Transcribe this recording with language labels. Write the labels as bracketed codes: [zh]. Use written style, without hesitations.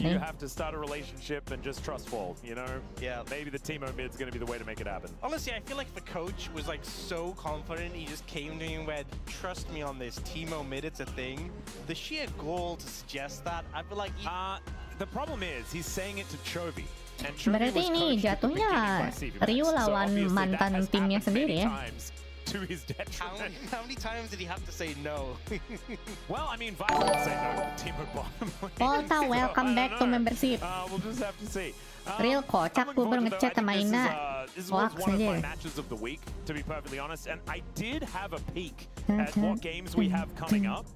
[en] you have to start a relationship and just trust fall, you know? Yeah. Maybe the Teemo mid's gonna be the way to make it happen. Honestly, I feel like the coach was like so confident. He just came to me and went, trust me on this. Teemo mid, it's a thing. The sheer goal to suggest that, I feel like... the problem is, he's saying it to Chovy. [id] Berarti ini jatuhnya Ryu lawan mantan timnya sendiri ya. [en] To his detriment. How many times did he have to say no? Well, I mean, Violet would say no to the team at bottom lane. Volta, welcome back to membership. We'll just have to see. [id] Real kocak, gue baru ngechat sama Ina. [en] This was one of my matches of the week, to be perfectly honest, and I did have a peek at what games we have coming up.